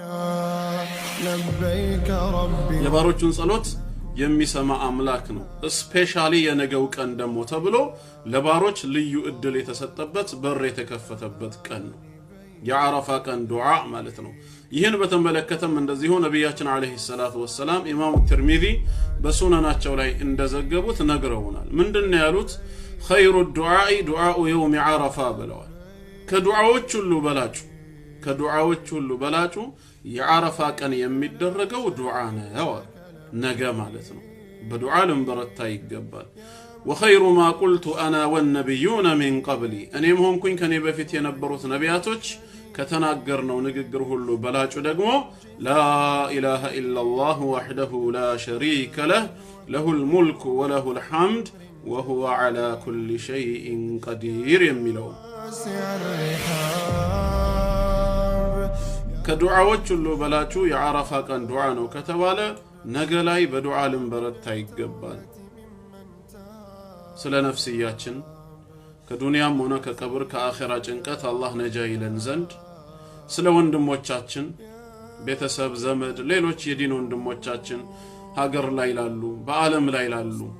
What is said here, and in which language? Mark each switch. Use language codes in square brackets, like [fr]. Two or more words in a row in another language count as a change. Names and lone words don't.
[am] የባሮቹን ጸሎት የሚሰማ አምላክ ነው ስፔሻሊ የነገው ቀን ደሞ ተብሎ ለባሮች ልዩ እድል የተሰጠበት በር የተከፈተበት ቀን ነው የዓረፋ ቀን ዱዓ ማለት ነው ይህን በተመለከተም እንደዚሁ ነብያችን [ar] عليه الصلاة والسلام [am] ኢማሙ ትርሚዚ በሱነናቸው ላይ እንደዘገቡት ነግረውናል ምንድነው ያሉት [ar] خير الدعاء دعاء يوم عرفة [am] ብለዋል ከዱዓዎች ሁሉ በላጩ የዓረፋ ቀን የሚደረገው ዱዓ ነው ነገ ማለት ነው በዱዓ ልንበረታ ይገባል [ar] وخير ما قلت انا والنبيون من قبلي [am] እኔም ሆንኩኝ ከኔ በፊት የነበሩት ነቢያቶች ከተናገርነው ንግግር ሁሉ በላጩ ደግሞ [ar] لا اله الا الله وحده لا شريك له له الملك وله الحمد وهو على كل شيء قدير [am] የሚለው ከዱዓዎች ሁሉ በላጩ የዓረፋ ቀን ዱዓ ነው ከተባለ ነገ ላይ በዱዓ ልንበረታ ይገባል ስለ ነፍስያችን ከዱንያም ሆነ ከቀብር ከአኺራ ጭንቀት አላህ ነጃ ይለን ዘንድ ስለ ወንድሞቻችን ቤተሰብ ዘመድ ሌሎች የዲን ወንድሞቻችን ሀገር ላይ ላሉ በአለም ላይ ላሉ